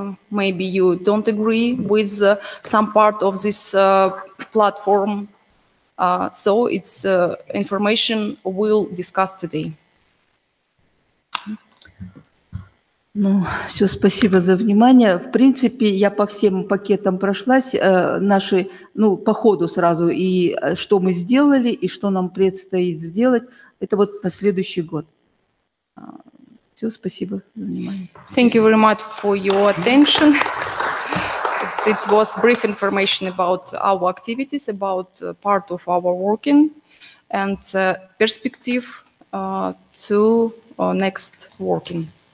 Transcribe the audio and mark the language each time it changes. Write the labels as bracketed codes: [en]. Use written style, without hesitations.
[en] Maybe you don't agree with some part of this platform. So it's information we'll discuss today. [ru] Ну, все, спасибо за внимание. В принципе, я по всем пакетам прошлась, наши, ну, по ходу сразу, и что мы сделали, и что нам предстоит сделать, это вот на следующий год. Все, спасибо за внимание. [en] Thank you very much for your attention. It was brief information about our activities, about part of our working, and perspective to next working.